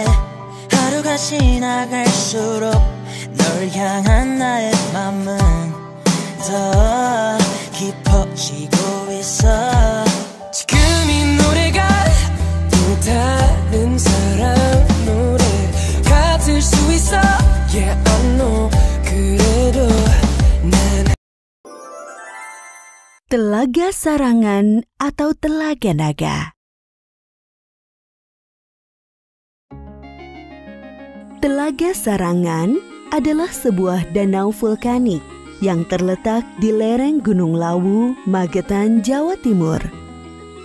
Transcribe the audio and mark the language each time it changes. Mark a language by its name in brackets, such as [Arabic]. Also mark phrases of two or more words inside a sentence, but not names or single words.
[Korean] 하루가 지나갈수록 널 향한 나의 맘은 더 깊어지고 있어. 지금 이 노래가 또 다른 사람 노래 같을 수 있어. [English] Yeah, I know. [Korean] 그래도 난 [Indonesian] Telaga Sarangan atau Telaga Naga. Telaga Sarangan adalah sebuah danau vulkanik yang terletak di lereng Gunung Lawu, Magetan, Jawa Timur.